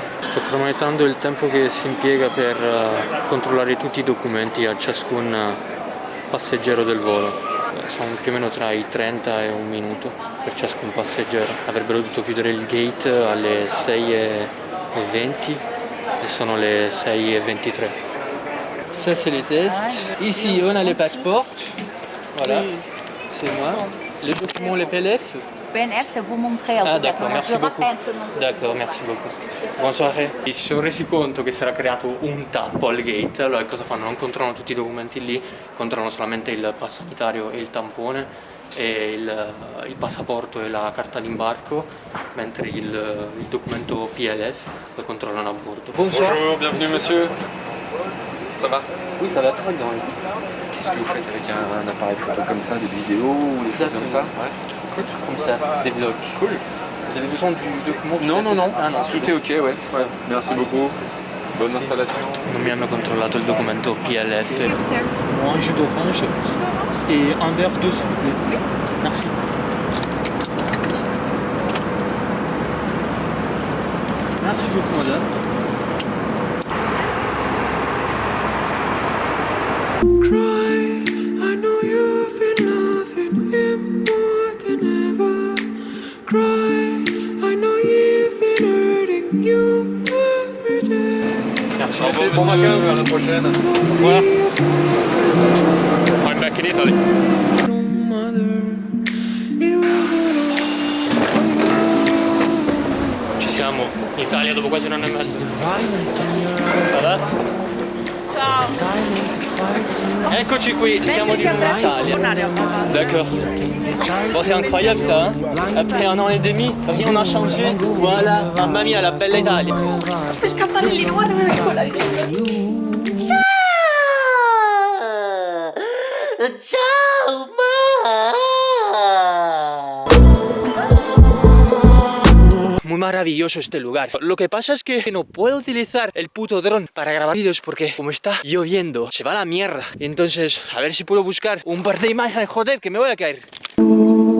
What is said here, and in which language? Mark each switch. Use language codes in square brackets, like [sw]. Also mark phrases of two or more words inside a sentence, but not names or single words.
[it] Sto cronometrando il tempo che si impiega per controllare tutti i documenti a ciascun passeggero del volo. Sono più o meno tra i 30 e un minuto per ciascun passeggero. Avrebbero dovuto chiudere il gate alle 6:20 e sono le 6:23. [fr] Ça c'est les tests. Ici on a les passeports. Voilà. C'est moi. Les documents, les PLF. PNF, c'est vous montrer. Ah d'accord, merci Je beaucoup. rappelle ce nom. D'accord, merci beaucoup. Buon soirée. [it] Si sono resi conto che si era creato un tappo al gate, allora cosa fanno? Non controllano tutti i documenti lì, controllano solamente il pass sanitario e il tampone e il passaporto e la carta d'imbarco, mentre il documento PLF lo controllano a bordo. [fr] Bonjour, bienvenue monsieur. Ça va? Oui, ça va très bien. Qu'est-ce que vous faites avec un appareil photo comme ça, des vidéos ou des choses comme ça? Ouais. Comme ça, des blocs. Cool. Vous avez besoin du document? Non. Ah non, Tout est ok, ouais. Merci beaucoup. Bonne installation. [it] Non mi hanno controllato il documento PLF. [fr] Un jus d'orange et un verre d'eau s'il vous plaît. Oui. Merci. Merci beaucoup madame. [en] Cry, I know you've been loving him more than ever. Cry, I know you've been hurting you every day. [fr] Merci Merci, bon vacances, à la prochaine. Au revoir. [en] I'm back in Italy. [it] Ci siamo in Italia dopo quasi un anno e mezzo. [fr] Ça va? [it] Eccoci qui, siamo di nuovo in Italia. [fr] D'accord. Bon, c'est incroyable ça, hein? Après un an et demi, rien n'a changé. Voilà, [it] mamma mia, la bella Italia. Ciao, ma. [es] Muy maravilloso este lugar. Lo que pasa es que no puedo utilizar el puto dron para grabar vídeos porque como está lloviendo, se va a la mierda. Y entonces, a ver si puedo buscar un par de imágenes, joder, que me voy a caer.